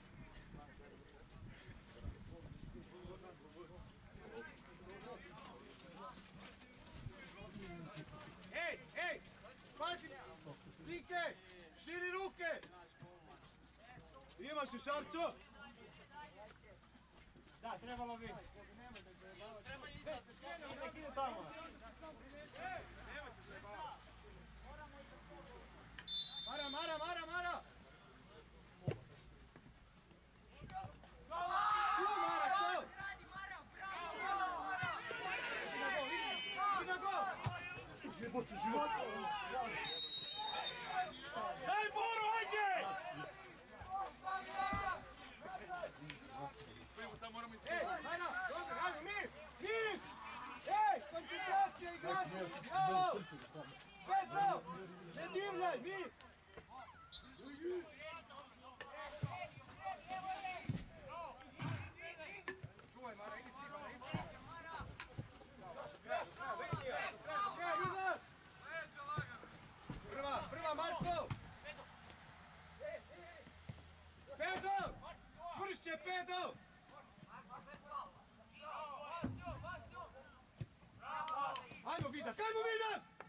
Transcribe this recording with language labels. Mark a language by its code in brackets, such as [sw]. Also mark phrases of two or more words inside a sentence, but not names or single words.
[hr] Ej, ej, pazi! Zike, širi ruke! Imaš i Šarčo? Da, trebalo bi. Nek ide tamo. Mara, Mara, Mara, Mara! Tu, Mara, tu! Idi na gol! Daj Boru, ajde! Ej, Mara, dobro, ajmo, mir! Mir! Ej, koncentracija, igrači! Bravo! Peso! Ne divljaj, mir! Čuvaj, Mara, idi ti, Mara, idi. Prva, Marko! Pedo! Čvršće, Pedo! Ajmo, Vidak, ajmo, Vidak!